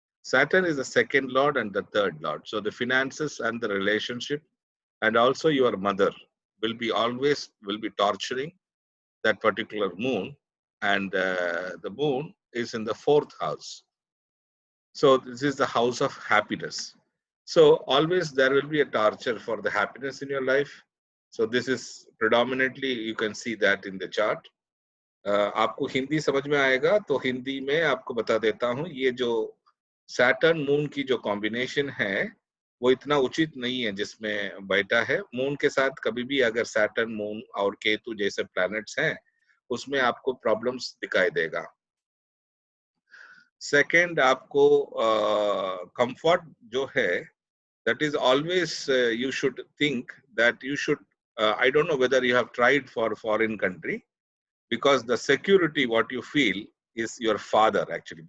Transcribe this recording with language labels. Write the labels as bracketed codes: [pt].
[en] Saturn is the 2nd lord and the 3rd lord. So the finances and the relationship and also your mother will be torturing that particular moon, and the moon is in the 4th house. So this is the house of happiness. So always there will be a torture for the happiness in your life. So this is predominantly, you can see that in the chart. [hi] आपको हिंदी समझ में आएगा तो हिंदी में आपको बता देता हूं, ये जो सैटर्न मून की जो कॉम्बिनेशन है वो इतना उचित नहीं है जिसमें बैठा है. मून के साथ कभी भी अगर सैटर्न मून और केतु जैसे प्लैनेट्स हैं उसमें आपको प्रॉब्लम्स दिखाई देगा. [en] second, [hi] आपको कंफर्ट जो है, [en] that is always you should think that you should I don't know whether you have tried for foreign country, because the security what you feel is your father actually.